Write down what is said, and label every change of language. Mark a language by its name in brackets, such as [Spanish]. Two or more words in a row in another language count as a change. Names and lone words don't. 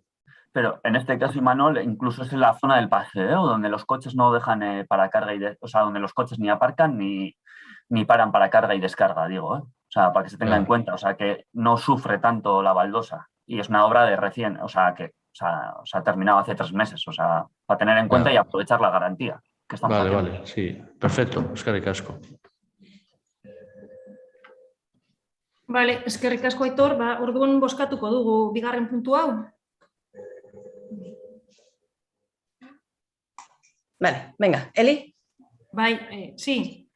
[Spanish] Pero en este caso, Imanol, incluso es en la zona del paseo, donde los coches no dejan para carga o sea, donde los coches ni aparcan ni paran para carga y descarga, digo, O sea, para que se tenga en cuenta, o sea, que no sufre tanto la baldosa. Y es una obra de recién, o sea, que ha terminado hace 3 meses, o sea, para tener en cuenta y aprovechar la garantía que estamos haciendo. Vale, sí, perfecto, [Basque] eskerrik asko. Vale, eskerrik asko, Aitor, orduan bozkatuko dugu bigarren puntu hau. [Spanish] Vale, venga, Eli. [Basque] Bai, sí.